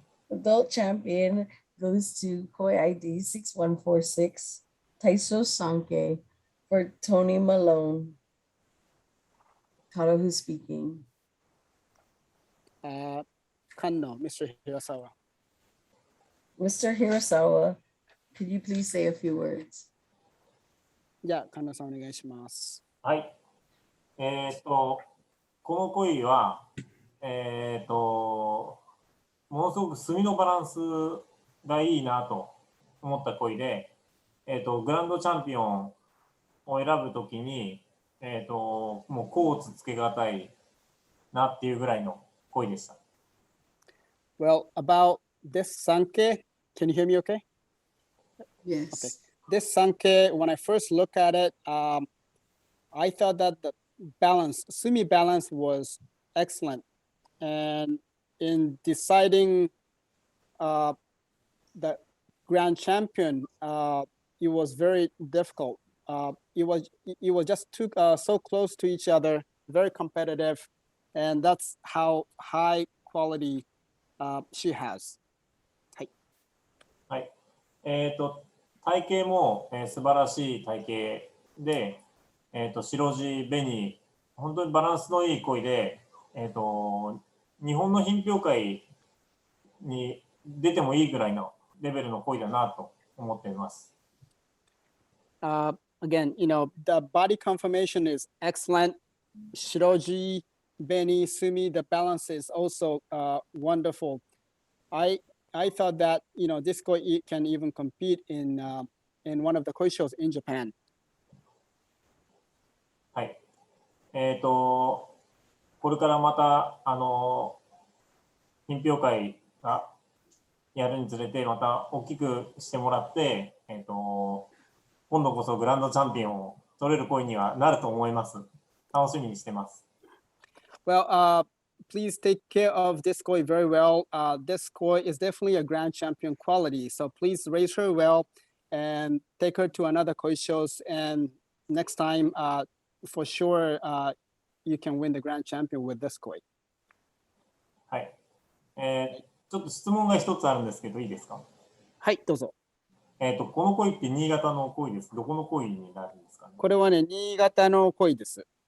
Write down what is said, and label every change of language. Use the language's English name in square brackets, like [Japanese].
[English] Adult champion goes to Koi ID 6146, Taiso Sanke for Tony Malone. Talo, who's speaking? Kanno, Mr. Hirasawa. Mr. Hirasawa, could you please say a few words? [Japanese] じゃあ、神田さんお願いします。はい。この鯉は、ものすごく墨のバランスがいいなと思った鯉で、グランドチャンピオンを選ぶときに、もう甲乙つけがたいなっていうぐらいの鯉でした。 [English] Well, about this Sanke, can you hear me okay? Yes. Okay. This Sanke, when I first looked at it, I thought that the balance, sumi balance was excellent. And in deciding the grand champion, it was very difficult. It was just too so close to each other, very competitive, and that's how high quality she has. [Japanese] はい。体型も、素晴らしい体型で、白地、紅、本当にバランスのいい鯉で、日本の品評会に出てもいいぐらいのレベルの鯉だなと思っています。 [English] Again, you know, the body conformation is excellent. Shiroji, Beni, Sumi, the balance is also wonderful. I thought that, you know, this koi can even compete in one of the koi shows in Japan. [Japanese] はい。これからまた品評会がやるにつれてまた大きくしてもらって、今度こそグランドチャンピオンを取れる声にはなると思います。楽しみにしてます。 [English] Well, please take care of this koi very well. This koi is definitely a grand champion quality. So please raise her well and take her to another koi shows. And next time, for sure, you can win the grand champion with this koi. [Japanese] はい。ちょっと質問が一つあるんですけど、いいですか？はい、どうぞ。この鯉って新潟の鯉です。どこの鯉になるんですかね？これはね、新潟の鯉です。